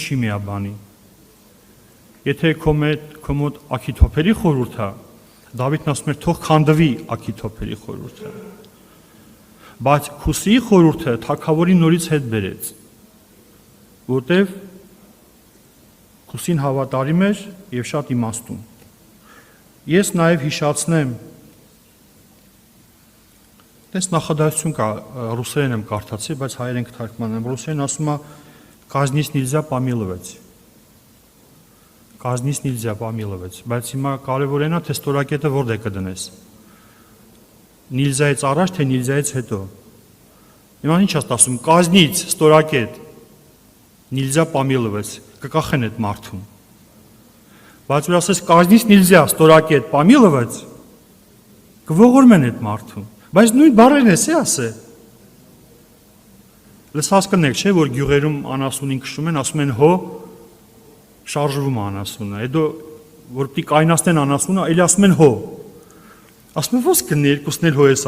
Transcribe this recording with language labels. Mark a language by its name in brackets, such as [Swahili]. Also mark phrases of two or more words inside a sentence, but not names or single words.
[Armenian] չի միաբանի։ Եթե քո մոտ Աքիթոփելի խորհուրդը, Դավիթն ասում էր թող քանդվի Աքիթոփելի խորհուրդը։ Բայց Քուսիի խորհուրդը թագավորին նորից հետ բերեց, որտև Քուսին հավատարիմ էր եւ շատ իմաստուն։ Ես նաեւ հիշացնեմ, դες նախադասություն կա, ռուսերեն եմ կարդացի, բայց հայերեն կթարգմանեմ, ռուսերեն ասում է [Russian] «Казнить нельзя помиловать». Казнить нельзя помиловать, [Armenian] բայց հիմա կարևորն է թե ստորակետը որտեղ կդնես։ Նիլզայից առաջ թե նիլզայից հետո։ Հիմա ինչ ես ասում, [Russian] казнить ստորակետ, нельзя помиловать, [Armenian] կկախեն այդ մարդուն։ Բայց որ ասես [Russian] казнить нельзя [Armenian] ստորակետ [Russian] помиловать, [Armenian] կողորմեն այդ մարդուն։ Բայց նույն բառերն էսի ասե։ Լսած կնեք, չէ, որ գյուղերում անասունին քշում են, ասում են հո շարժվում անասունը, հետո որ պիտի կայնացնեն անասունը, էլի ասում են հո։ Ասում են ո՞ս կնի, երկուսն էլ հո ես